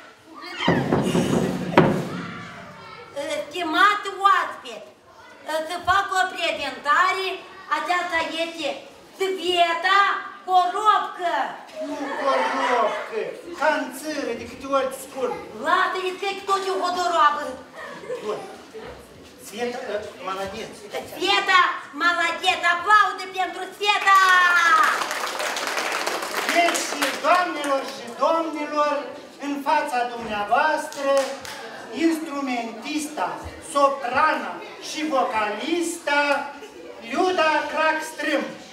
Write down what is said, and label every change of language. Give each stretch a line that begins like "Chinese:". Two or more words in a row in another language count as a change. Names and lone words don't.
Romanian: Stimat oaspet, să fac o prezentare, aceasta este Sveta Coropcă. Nu Coropcă, ca în țără, de câte ori îți spun. Lasă-i că tot e o hodoroabă. Bun.
Russian: Sveta, молодец. Sveta, молодец,
Romanian: aplaude pentru Sveta! Deci, doamnelor și domnilor, în fața dumneavoastră, instrumentista, soprana și vocalista Liuda Crackstrâm.